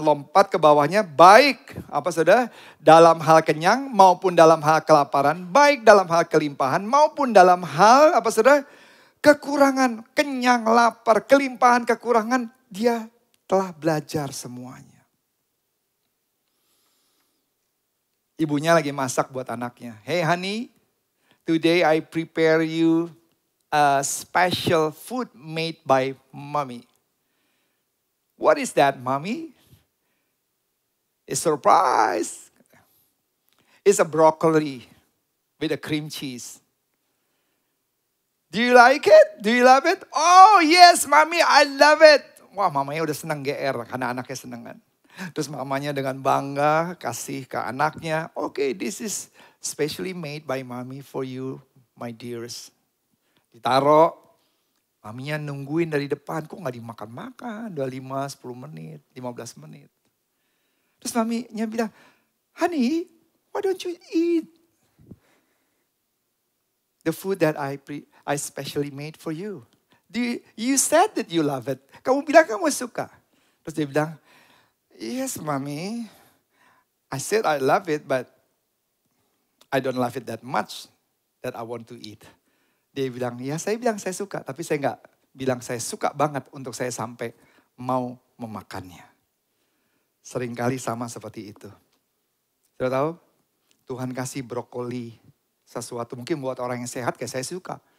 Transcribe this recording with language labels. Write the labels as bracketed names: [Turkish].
[Indonesian] Lompat ke bawahnya, baik, apa saudara, dalam hal kenyang maupun dalam hal kelaparan. Baik dalam hal kelimpahan maupun dalam hal, apa saudara, kekurangan, kenyang, lapar, kelimpahan, kekurangan. Dia telah belajar semuanya. Ibunya lagi masak buat anaknya. [English] Hey honey, today I prepare you a special food made by mommy. What is that, mommy? It's a surprise. It's a broccoli with a cream cheese. Do you like it? Do you love it? Oh yes, mommy, I love it. [Indonesian] Wah, mamanya udah senang GR karena anaknya seneng kan. Terus mamanya dengan bangga kasih ke anaknya. [English] Okay, this is specially made by mommy for you, my dearest. [Indonesian] Ditaruh, maminya nungguin dari depan. Kok gak dimakan-makan? 25, 10 menit, 15 menit. Terus maminya bilang, [English] honey, why don't you eat the food that I specially made for you? You said that you love it. [Indonesian] Kamu bilang kamu suka. Terus dia bilang, [English] yes, mommy. I said I love it, but I don't love it that much that I want to eat. [Indonesian] Dia bilang, ya saya bilang saya suka, tapi saya nggak bilang saya suka banget untuk saya sampai mau memakannya. Seringkali sama seperti itu. Sudah tahu? Tuhan kasih brokoli sesuatu mungkin buat orang yang sehat kayak saya suka.